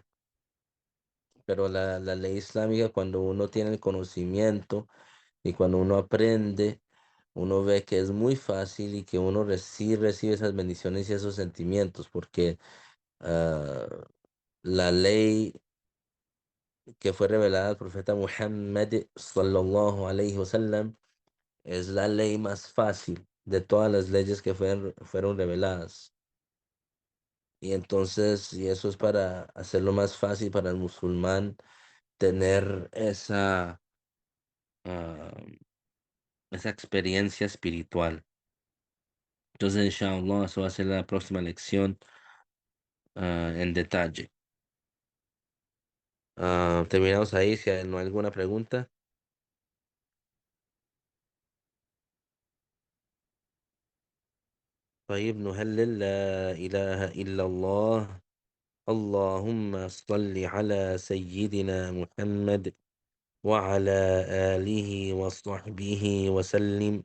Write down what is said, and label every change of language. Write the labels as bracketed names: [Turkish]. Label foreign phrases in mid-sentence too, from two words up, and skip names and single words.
[Spanish] Pero la ley islámica, cuando uno tiene el conocimiento y cuando uno aprende, uno ve que es muy fácil y que uno recibe esas bendiciones y esos sentimientos, porque ah, la ley que fue revelada al profeta Muhammad [Arabic] صلى الله عليه وسلم [Spanish] es la ley más fácil de todas las leyes que fueron reveladas. Y entonces, y eso es para hacerlo más fácil para el musulmán tener ah, esa experiencia espiritual. Entonces, inshallah, eso va a ser la próxima lección en detalle. Terminamos ahí, si no hay alguna pregunta. [Arabic] طيب نهلل لا إله إلا الله اللهم صل على سيدنا محمد وعلى آله وصحبه وسلم.